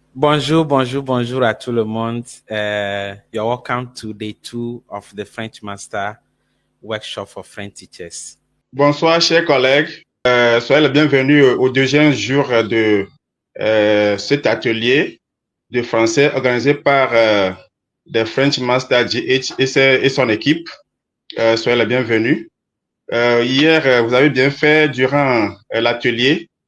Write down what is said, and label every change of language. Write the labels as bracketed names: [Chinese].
[French] Bonjour, bonjour, bonjour à tout le monde. [English] You're welcome to day 2 of the French Master Workshop for French Teachers. [French] Bonsoir, chers collègues. Soyez les bienvenus au deuxième jour de cet atelier de français organisé par the French Master GH et son équipe. Soyez les bienvenus. Hier, vous avez bien fait durant l'atelier.